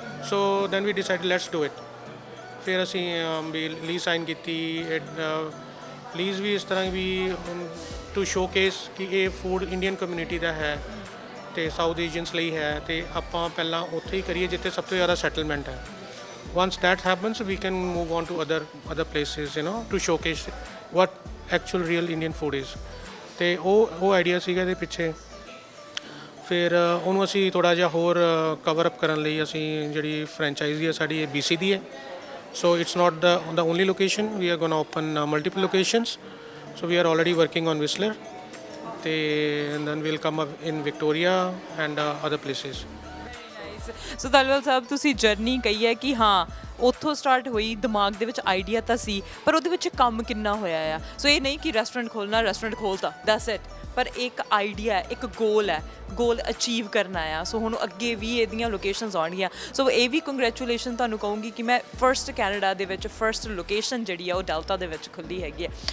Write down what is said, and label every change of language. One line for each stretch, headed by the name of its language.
English: So then we decide let's do it.
Punjabi: ਫਿਰ ਅਸੀਂ ਵੀ lease sign ਕੀਤੀ। ਲੀਜ਼ ਵੀ ਇਸ ਤਰ੍ਹਾਂ
English: ਵੀ to showcase
Punjabi: ਕਿ ਇਹ ਫੂਡ ਇੰਡੀਅਨ ਕਮਿਊਨਿਟੀ ਦਾ ਹੈ ਅਤੇ ਸਾਊਥ ਏਸ਼ੀਅਨਸ ਲਈ ਹੈ, ਅਤੇ ਆਪਾਂ ਪਹਿਲਾਂ ਉੱਥੇ ਹੀ ਕਰੀਏ ਜਿੱਥੇ ਸਭ ਤੋਂ ਜ਼ਿਆਦਾ ਸੈਟਲਮੈਂਟ ਹੈ।
English: once that happens we can move on to other places, you know, to showcase what actual real Indian food is।
Punjabi: ਤੇ ਉਹ ਆਈਡੀਆ ਸੀਗਾ ਇਹਦੇ ਪਿੱਛੇ। ਫਿਰ ਉਹਨੂੰ ਅਸੀਂ ਥੋੜ੍ਹਾ ਜਿਹਾ ਹੋਰ ਕਵਰ ਅਪ ਕਰਨ ਲਈ ਅਸੀਂ ਜਿਹੜੀ ਫਰੈਂਚਾਈਜ਼ੀ ਹੈ ਸਾਡੀ ਇਹ BC ਦੀ ਹੈ।
English: So it's not the only location, we are going to open multiple locations, so we are already working on Whistler, ਤੇ and then we'll come up in Victoria and other places।
Punjabi: ਸੋ ਧਾਲੀਵਾਲ ਸਾਹਿਬ, ਤੁਸੀਂ journey ਕਹੀ ਹੈ ਕਿ ਹਾਂ ਉੱਥੋਂ start ਹੋਈ, ਦਿਮਾਗ ਦੇ ਵਿੱਚ ਆਈਡੀਆ ਤਾਂ ਸੀ, ਪਰ ਉਹਦੇ ਵਿੱਚ ਕੰਮ ਕਿੰਨਾ ਹੋਇਆ ਆ। ਸੋ ਇਹ ਨਹੀਂ ਕਿ ਰੈਸਟੋਰੈਂਟ ਖੋਲ੍ਹਤਾ
English: that's it,
Punjabi: ਪਰ ਇੱਕ ਆਈਡੀਆ ਹੈ, ਇੱਕ ਗੋਲ ਅਚੀਵ ਕਰਨਾ ਆ। ਸੋ ਹੁਣ ਅੱਗੇ ਵੀ ਇਹਦੀਆਂ ਲੋਕੇਸ਼ਨਸ ਆਉਣਗੀਆਂ। ਸੋ ਇਹ ਵੀ ਕੰਗ੍ਰੈਚੁਲੇਸ਼ਨ ਤੁਹਾਨੂੰ ਕਹੂੰਗੀ ਕਿ ਮੈਂ ਫਰਸਟ ਕੈਨੇਡਾ ਦੇ ਵਿੱਚ ਫਰਸਟ ਲੋਕੇਸ਼ਨ ਜਿਹੜੀ ਆ ਉਹ ਡੈਲਟਾ ਦੇ ਵਿੱਚ ਖੁੱਲ੍ਹੀ ਹੈਗੀ ਹੈ।